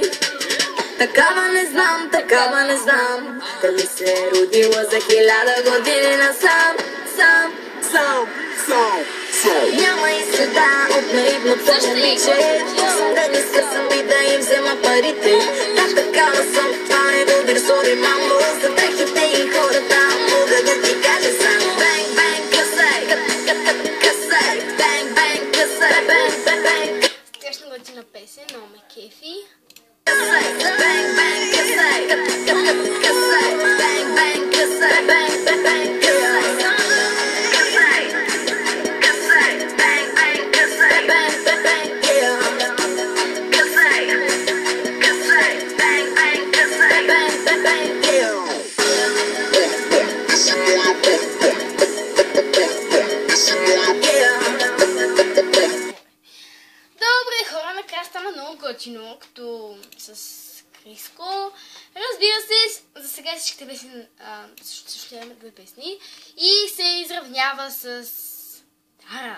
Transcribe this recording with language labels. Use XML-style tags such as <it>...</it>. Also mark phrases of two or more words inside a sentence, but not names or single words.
<bg>Такава не знам, дали се е родила за 1000 години насам, сам. Няма и следа от наивното момиче. Тук съм да ги скъсам и да им взема парите. Да, такава съм, това не го дърсори, мамо. За дрехите и хората мога да ти кажа само бенг, бенг, късай, късай, бенг, бенг, късай, бенг, бенг, бенг. Страшно готина песен, много ме кефи. Бенг бенг късай, късай, бенг бенг късай, бенг бенг късай, късай, бенг бенг късай, бенг бенг йе, късай, бенг бенг късай, бенг бенг йе. Добре, хора, накрая стана много готино, като с Криско. Разбира се, за сега всичките песни, също имаме 2 песни и се изравнява с Дара.</bg>